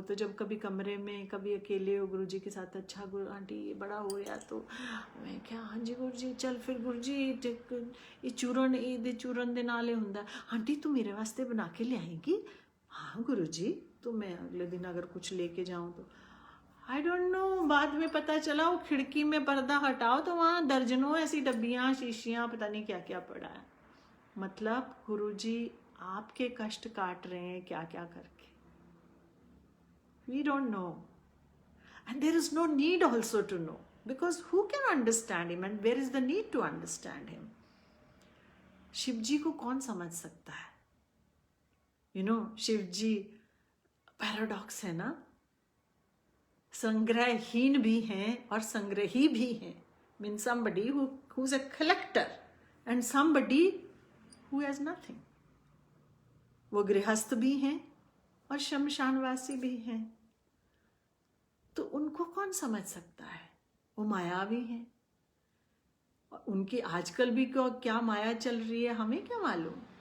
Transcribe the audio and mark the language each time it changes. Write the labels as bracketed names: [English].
[Hindi] तो जब कभी कमरे में कभी अकेले हो गुरुजी के साथ, अच्छा गुरु आंटी ये बड़ा हो गया, तो मैं क्या, हाँ जी गुरुजी, चल फिर गुरुजी ये चूरन दे [Punjabi] नाले हुंदा, [Hindi] आंटी तू मेरे वास्ते बना के ले आएगी? हाँ गुरुजी, तो मैं अगले दिन अगर कुछ लेके जाऊँ तो [English] I don't know, [Hindi] बाद में पता चला वो खिड़की में पर्दा हटाओ तो वहाँ दर्जनों ऐसी डब्बियाँ शीशियाँ पता नहीं क्या क्या पड़ा है। मतलब गुरुजी आपके कष्ट काट रहे हैं क्या क्या करके, [English] we don't know, and there is no need also to know, because who can understand him and where is the need to understand him? [Hindi] Shiv जी को कौन समझ सकता है? शिव जी पैराडॉक्स है ना, संग्रहहीन भी हैं और संग्रही भी हैं। [English] Mean somebody who's a collector and somebody who has nothing। [Hindi] वो गृहस्थ भी हैं और शमशानवासी भी हैं, तो उनको कौन समझ सकता है? वो मायावी हैं, उनकी आजकल भी क्या माया चल रही है हमें क्या मालूम।